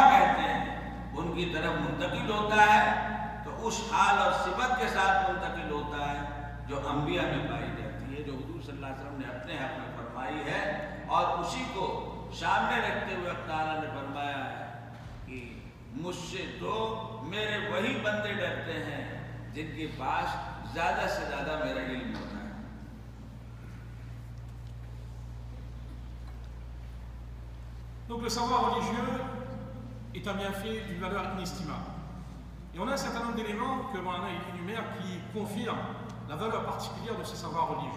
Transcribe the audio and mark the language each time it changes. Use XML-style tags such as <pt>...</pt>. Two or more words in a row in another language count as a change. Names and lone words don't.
<ur>کہتے ہیں، ان کی طرف منتقل ہوتا ہے، تو اس حال اور صفت کے ساتھ منتقل ہوتا ہے جو انبیاء میں پائی جاتی ہے، جو حضور صلی اللہ علیہ وسلم نے اپنے حق میں فرمائی ہے، اور اسی کو سامنے رکھتے ہوئے اللہ تعالیٰ نے فرمایا ہے کہ مجھ سے تو میرے وہی بندے ڈرتے ہیں جن کے پاس زیادہ سے زیادہ میرا علم ہوتا ہے۔</ur> <fr>Donc le savoir religieux est un bienfait d'une valeur inestimable. Et on a un certain nombre d'éléments que l'on a énumérés qui confirment la valeur particulière de ce savoir religieux.</fr>